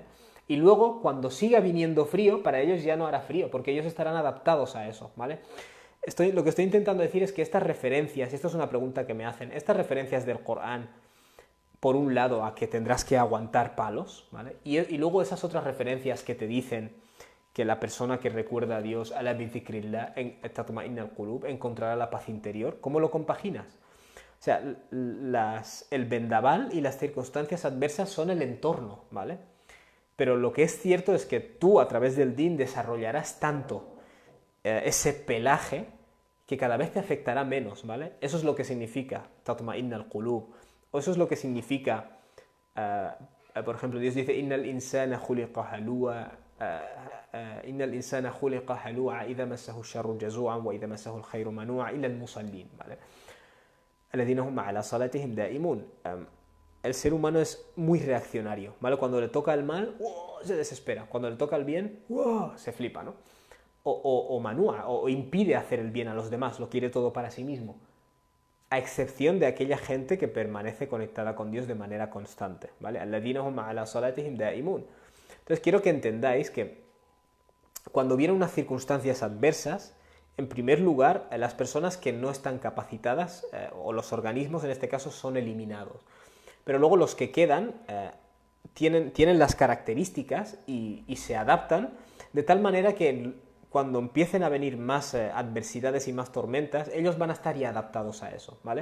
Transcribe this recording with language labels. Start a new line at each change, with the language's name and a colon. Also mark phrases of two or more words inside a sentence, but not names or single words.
Spanish: Y luego, cuando siga viniendo frío, para ellos ya no hará frío, porque ellos estarán adaptados a eso, ¿vale? Lo que estoy intentando decir es que estas referencias, y esto es una pregunta que me hacen, estas referencias del Corán, por un lado, a que tendrás que aguantar palos, ¿vale? Y luego esas otras referencias que te dicen que la persona que recuerda a Dios,
Arabic: ألا بذكر الله تطمئن القلوب,
Spanish: encontrará la paz interior. ¿Cómo lo compaginas? O sea, el vendaval y las circunstancias adversas son el entorno, ¿vale? Pero lo que es cierto es que tú, a través del din, desarrollarás tanto ese pelaje que cada vez te afectará menos, ¿vale? Eso es lo que significa
Arabic: تطمئن القلوب.
Spanish: O eso es lo que significa, por ejemplo, Dios dice,
Arabic: إن الإنسان خلق هلوعا إن الإنسان خلق هلوعا إذا مسه الشر جزوعا وإذا مسه الخير منوعا إلا المصلين, ¿vale? الذين هم على صلاتهم دائمون.
Spanish: El ser humano es muy reaccionario, ¿vale? Cuando le toca el mal, se desespera. Cuando le toca el bien, se flipa, ¿no? O manúa, o impide hacer el bien a los demás, lo quiere todo para sí mismo. A excepción de aquella gente que permanece conectada con Dios de manera constante, ¿vale?
Arabic: الذين هم على صلاتهم دائمون.
Spanish: Entonces quiero que entendáis que cuando vienen unas circunstancias adversas, en primer lugar, las personas que no están capacitadas, o los organismos en este caso, son eliminados. Pero luego los que quedan tienen las características y se adaptan de tal manera que cuando empiecen a venir más adversidades y más tormentas, ellos van a estar ya adaptados a eso, ¿vale?